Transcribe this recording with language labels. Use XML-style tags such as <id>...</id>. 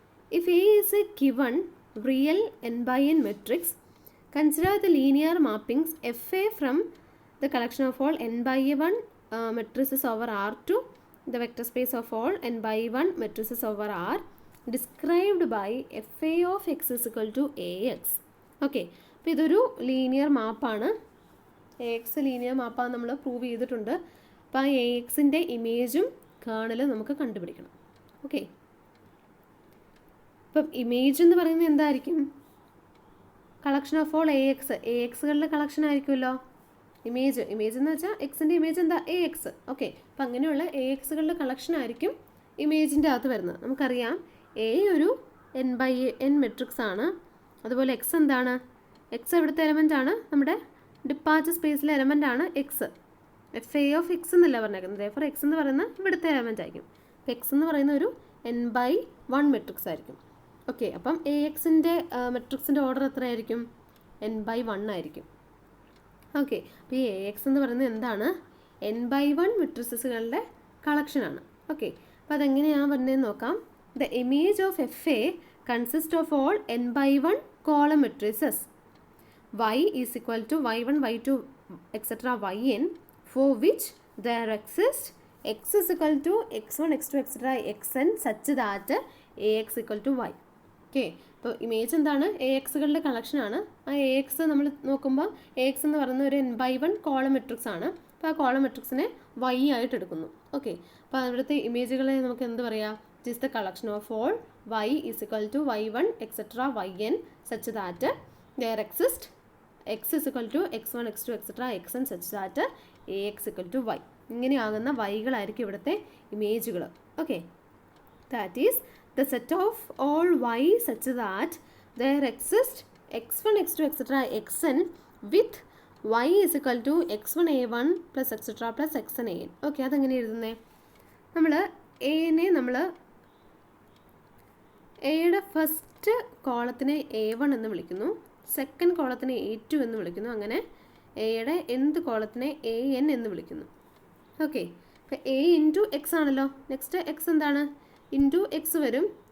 <en>If A is a given real n by n matrix, consider the linear mappings FA from the collection of all n by 1 matrices over R to the vector space of all n by 1 matrices over R described by FA of x is equal to AX.</en> <ml>Okay, അപ്പോൾ ഇതൊരു linear മാപ്പാണ്. AX linear മാപ്പാണ് നമ്മൾ prove ചെയ്തിട്ടുണ്ട്. അപ്പോൾ ആ AXൻ്റെ ഇമേജും കേർണലും നമുക്ക് കണ്ടുപിടിക്കണം. Okay, ഇപ്പം image എന്ന് പറയുന്നത് എന്തായിരിക്കും? കളക്ഷൻ ഓഫ് ഓൾ AXകളുടെ കളക്ഷൻ ആയിരിക്കുമല്ലോ ഇമേജ് എന്ന് വെച്ചാൽ എക്സിൻ്റെ ഇമേജ് എന്താ? AX. ഓക്കെ, അപ്പം അങ്ങനെയുള്ള AXകളുടെ കളക്ഷൻ ആയിരിക്കും ഇമേജിൻ്റെ അകത്ത് വരുന്നത്. നമുക്കറിയാം A ഒരു n by n മെട്രിക്സ് ആണ്. അതുപോലെ എക്സ് എന്താണ്? എക്സ് എവിടുത്തെ എലമെൻ്റ് ആണ്? നമ്മുടെ ഡിപ്പാർച്ചർ സ്പേസിലെ എലമെൻ്റ് ആണ് എക്സ്. FA ഓഫ് എക്സ് എന്നല്ല പറഞ്ഞേക്കുന്നത്. ഫോർ എക്സ് എന്ന് പറയുന്ന ഇവിടുത്തെ എലമെൻ്റ് ആയിരിക്കും. അപ്പോൾ എക്സ് എന്ന് പറയുന്ന ഒരു n by 1 മെട്രിക്സ് ആയിരിക്കും. ഓക്കെ, അപ്പം AXൻ്റെ മെട്രിക്സിൻ്റെ ഓർഡർ എത്രയായിരിക്കും? n by 1 ആയിരിക്കും. ഓക്കെ, അപ്പോൾ ഈ AX എന്ന് പറയുന്നത് എന്താണ്? n by 1 മെട്രിക്സുകളുടെ കളക്ഷനാണ്. ഓക്കെ, അപ്പോൾ അതെങ്ങനെയാണ് പറഞ്ഞതെന്ന് നോക്കാം.</ml> <en>The image of FA consists of all n by 1 column matrices. Y is equal to y1, y2, etc. yn for which there exists x is equal to x1, x2, etc. xn such that AX equal to y.</en> <ml>Okay, അപ്പോൾ image എന്താണ്? AXകളുടെ കളക്ഷനാണ്. ആ AX നമ്മൾ നോക്കുമ്പോൾ AX എന്ന് പറയുന്ന ഒരു n by 1 column matrix ആണ്. അപ്പോൾ ആ കോളം മെട്രിക്സിനെ y ആയിട്ട് എടുക്കുന്നു. ഓക്കെ, അപ്പോൾ അവിടുത്തെ ഇമേജുകളെ നമുക്ക് എന്ത് പറയാം?</ml> <en>It is the collection of all y is equal to y1, etc. yn such that there exists x is equal to x1, x2, etc. xn such that AX equal to y.</en> <ml>ഇങ്ങനെയാകുന്ന വൈകളായിരിക്കും ഇവിടുത്തെ ഇമേജുകൾ.</ml> <en>Okay, that is the set of all y such that there exists x1, x2, etc. xn with y is equal to x1 a1 plus etc. plus xn an.</en> <ml>Okay, അതെങ്ങനെ എഴുതുന്നേ? നമ്മൾ എനെ നമ്മൾ എയുടെ first കോളത്തിനെ A1 എന്ന് വിളിക്കുന്നു, second കോളത്തിനെ A2 എന്ന് വിളിക്കുന്നു, അങ്ങനെ എയുടെ nth കോളത്തിനെ AN എന്ന് വിളിക്കുന്നു. ഓക്കെ, അപ്പോൾ A ഇൻറ്റു എക്സ് ആണല്ലോ. നെക്സ്റ്റ് എക്സ് എന്താണ്? ഇൻറ്റു എക്സ് വരും.</ml>